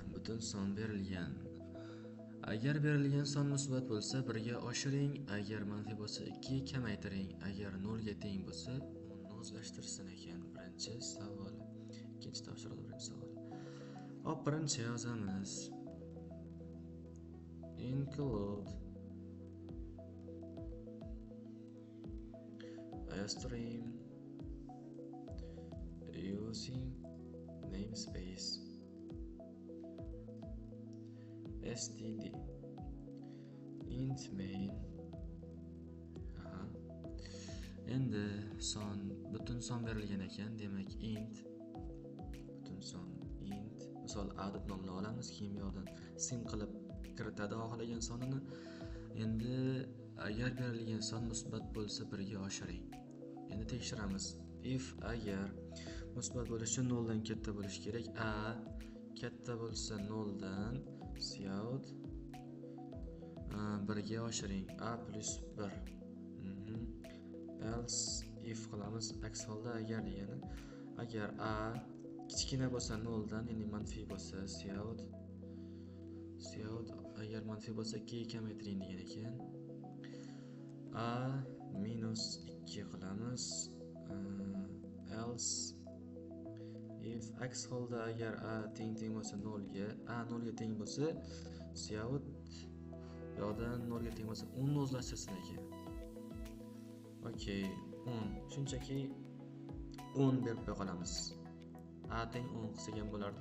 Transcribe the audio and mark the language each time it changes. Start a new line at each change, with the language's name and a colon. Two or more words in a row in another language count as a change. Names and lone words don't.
Uzbek: butun son berilgan. Agar berilgan son musbat bo'lsa 1 ga oshiring, agar manfiy bo'lsa 2 ga kamaytiring, agar 0 ga teng bo'lsa 10 ni o'zlashtirsin ekan. Birinchi savol. Ikkinchi topshiriq birinchi savol. Hop, birinchi yozamiz.
English: Include a stream using namespace std int main.
Uzbek: Endi butun son berilgan ekan, demak int butun son int misol a deb nomlab olamiz, keyin bu yoqdan sim qilib kiritadi xohlagan sonini. Endi agar berilgan son musbat bo'lsa 1 ga oshiring. Endi tekshiramiz. If agar musbat bo'lishi uchun 0 dan katta bo'lishi kerak. A katta bo'lsa 0 dan cout 1 ga oshiring.
English: A plus 1. Else if qilamiz.
Uzbek: Aks holda agar degani agar a kichkina bo'lsa 0 dan, ya'ni manfiy bo'lsa cout agar manfiy bo'lsa 2 ga kamaytiring degan ekan.
English: A minus
Uzbek: 2 qilamiz. Else if aks holda agar a teng bo'lsa 0 ga, a 0 ga teng bo'lsa cout yoqdan 0 ga teng bo'lsa 10 ni o'zlashtirsin ekan. Okey, 10. Shunchaki 10 berib qo'ya qolamiz. A teng 10 qilsak ham bo'lardi.